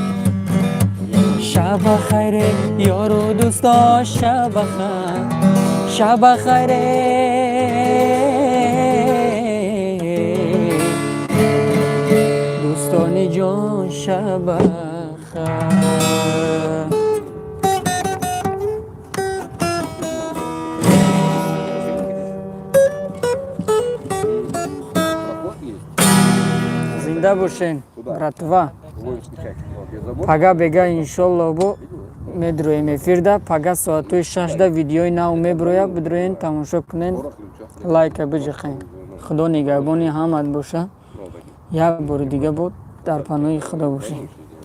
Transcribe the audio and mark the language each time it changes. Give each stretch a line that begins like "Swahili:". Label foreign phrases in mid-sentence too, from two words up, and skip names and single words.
Persian: شب خیر یار و دوستا شب خیر شب خیر دوستانی جان شب خیر زنده باشین
Tajik: братва пага бега иншолло бо медроем эфирда пага соатои 6 видеои нав меброяд бидроен тамошо кунен лайка биҷиқен худо нигаҳбони ҳамат боша як бори дига бод дар паноҳи худо бошед